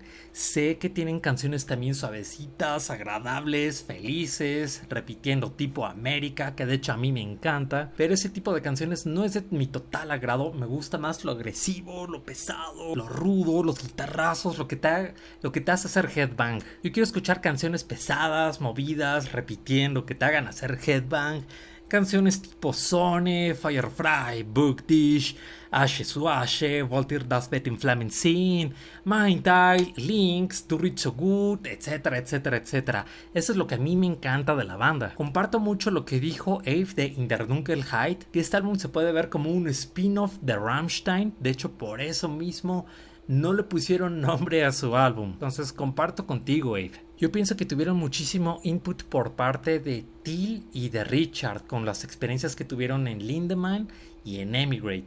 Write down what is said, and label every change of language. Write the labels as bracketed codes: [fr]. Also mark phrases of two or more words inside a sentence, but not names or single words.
[es] Sé que tienen canciones también suavecitas, agradables, felices, repitiendo tipo América, que de hecho a mí me encanta. Pero ese tipo de canciones no es de mi total agrado. Me gusta más lo agresivo, lo pesado, lo rudo, los guitarrazos, lo que te hace hacer headbang. Yo quiero escuchar canciones pesadas, movidas, repitiendo, que te hagan hacer headbang. Canciones tipo Sonne, Firefly, Bugdish, Asche zu Asche, Voltir das Bett im Flammen Sinn, Mein Teil, Links, Du Rich So Gut, etcétera, etcétera, etcétera. Eso es lo que a mí me encanta de la banda. Comparto mucho lo que dijo Ave de In der Dunkelheit, que este álbum se puede ver como un spin-off de Rammstein. De hecho, por eso mismo no le pusieron nombre a su álbum. Entonces comparto contigo, Ave. Yo pienso que tuvieron muchísimo input por parte de Till y de Richard con las experiencias que tuvieron en Lindemann y en Emigrate.